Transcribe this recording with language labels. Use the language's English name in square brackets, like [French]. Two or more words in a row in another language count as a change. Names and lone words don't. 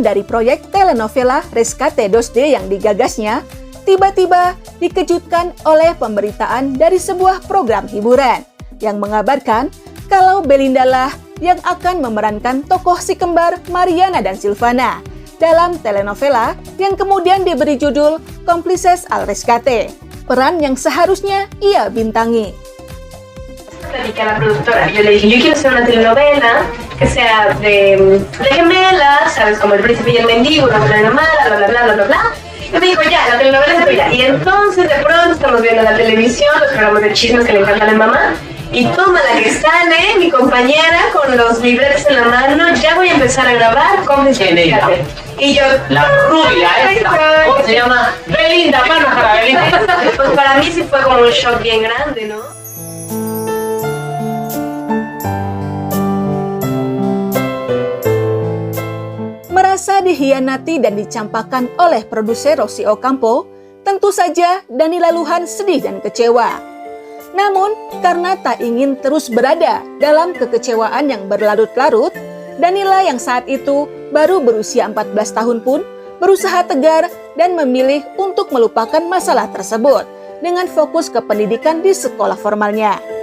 [Indonesian] dari proyek telenovela Rescate 2D yang digagasnya, tiba-tiba dikejutkan oleh pemberitaan dari sebuah program hiburan yang mengabarkan kalau Belinda lah yang akan memerankan tokoh si kembar Mariana dan Silvana dalam telenovela yang kemudian diberi judul Cómplices al Rescate, peran yang seharusnya ia bintangi. [Spanish] Platiqué a la productora, yo le dije, yo quiero hacer una telenovela que sea de gemelas, sabes, como El Príncipe y el Mendigo, una buena mala, bla bla bla bla bla bla. Y me dijo, ya, la telenovela se tuya. Y entonces de pronto estamos viendo la televisión, los programas de chismes que le encantan a mi mamá, y toma la que sale, mi compañera, con los libretos en la mano, ya voy a empezar a grabar Cómplices al Rescate. Y yo, la rubia esta, ¿cómo se llama? Belinda, manos para Belinda. Pues para mí sí fue como un shock bien grande, ¿no? [Indonesian] Merasa dihianati dan dicampakkan oleh produser Rosy Ocampo, tentu saja Danila Luhan sedih dan kecewa. Namun, karena tak ingin terus berada dalam kekecewaan yang berlarut-larut, Danila yang saat itu baru berusia 14 tahun pun berusaha tegar dan memilih untuk melupakan masalah tersebut dengan fokus ke pendidikan di sekolah formalnya.